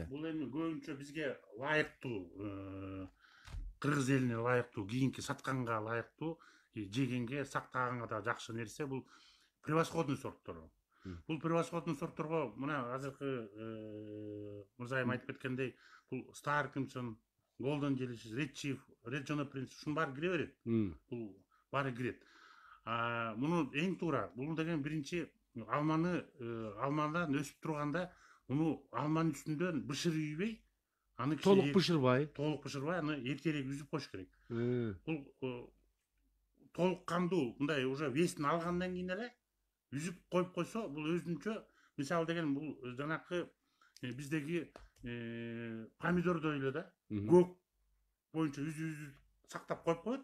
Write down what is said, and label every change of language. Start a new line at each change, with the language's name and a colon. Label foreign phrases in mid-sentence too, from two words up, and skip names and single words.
Kyrgyz: Бул эми көбүнчө бизге ылайыктуу, кыргыз элине ылайыктуу, кийинки сатканга ылайыктуу, жегенге, сактаганга да жакшы нерсе бул превосходный сорттору. Бул превосходный сортторго мына азыркы мырзайым айтып кеткендей, бул Star Crimson, Golden Delicious, Red Chief, Red John Prince ушунун баары кире берет. Бул баары кирет. Муну эң туура, бул деген биринчи алмадан өсүп турганда, муну алманын үстүндөн бышыр үйбөй, аны толук бышырбай, аны эртерээк үзүп коюш керек. Бул толук кандуу, мындай уже весин алгандан кийин эле үзүп коюп койсо, бул өзүнчө, мисалы деген бул жанакы биздеги помидордой эле да, көк боюнча үзүп сактап коюп коет.